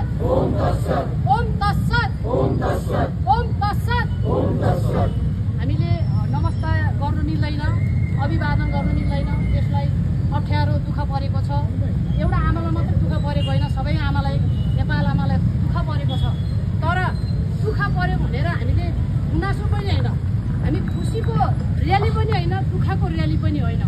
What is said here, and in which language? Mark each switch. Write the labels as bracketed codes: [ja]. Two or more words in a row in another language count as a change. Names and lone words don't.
[sa] ओम तत्सत ओम तत्सत ओम तत्सत ओम तत्सत ओम तत्सत। [ne] हामीले नमस्कार गर्नु मिल्दैन, अभिवादन गर्नु मिल्दैन। यसलाई अप्ठ्यारो दुःख परेको छ। एउटा आमालाई मात्र दुःख परेको होइन, सबै आमालाई, नेपाल आमालाई दुःख परेको छ। तर दुःख पर्यो भनेर हामीले गुनासो पनि होइन, हामी खुसीको र्याली पनि होइन, दुःखको र्याली पनि होइन।